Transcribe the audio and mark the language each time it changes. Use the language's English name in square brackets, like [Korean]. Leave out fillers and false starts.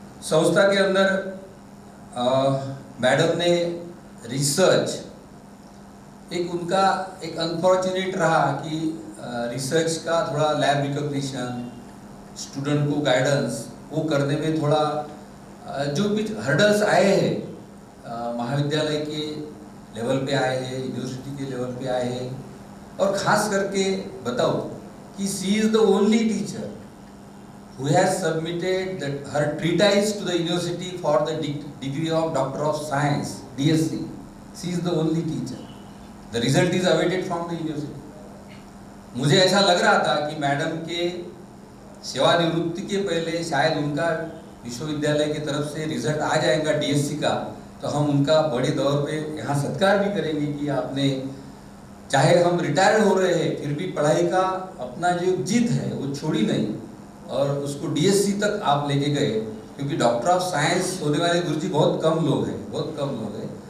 [Hindi] संस्था के अंदर मैडम ने रिसर्च, एक उनका एक अनफॉर्चुनेट रहा कि रिसर्च का थोड़ा लैब रिकॉग्निशन, स्टूडेंट को गाइडेंस वो करने में थोड़ा जो भी हर्डल्स आए हैं महाविद्यालय के लेवल पे आए हैं, यूनिवर्सिटी के लेवल पे आए हैं। और खास करके बताओ कि [English] She is the only teacher who has submitted her treatise to the university for the degree of Doctor of Science, DSc. She is the only teacher. The result is awaited from the university. [Hindi] मुझे ऐसा लग रहा था कि madam के सेवानिवृत्ति के पहले शायद उनका विश्वविद्यालय की तरफ से रिजल्ट आ जाएगा डीएससी का, तो हम उनका बड़े दौर पे यहाँ सत्कार भी करेंगे कि आपने, चाहे हम रिटायर हो रहे हैं फिर भी पढ़ाई का अपना जो जिद है वो छोड़ी नहीं और उसको डीएससी तक आप लेके गए, क्योंकि डॉक्टर ऑफ साइंस होने वाले गुरुजी बहुत कम लोग हैं, बहुत कम लोग हैं।